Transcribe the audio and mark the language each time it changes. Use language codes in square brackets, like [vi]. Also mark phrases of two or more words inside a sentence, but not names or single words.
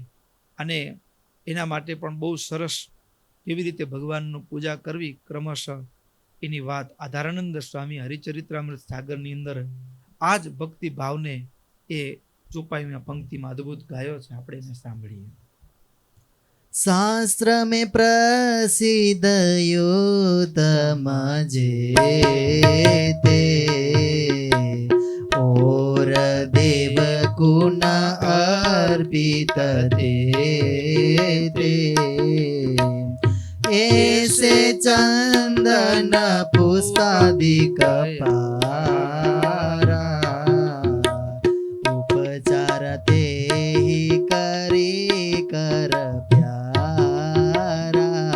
[gu] અને એના માટે પણ બહુ સરસ કેવી રીતે ભગવાનની પૂજા કરવી ક્રમશઃ એની વાત આધારાનંદ સ્વામી હરિચરિત્રામૃત સાગરની અંદર આ જ ભક્તિ ભાવને એ ચોપાઈમાં પંક્તિમાં અદભુત ગાયો છે. આપણે એને સાંભળીએ. [hi] शास्त्र में प्रसिद्ध युतम जेते और देव गुण अर्पित ते ऐसे चंदन पुष्पादिक पारा उपचार ते ही करे कर प्यारा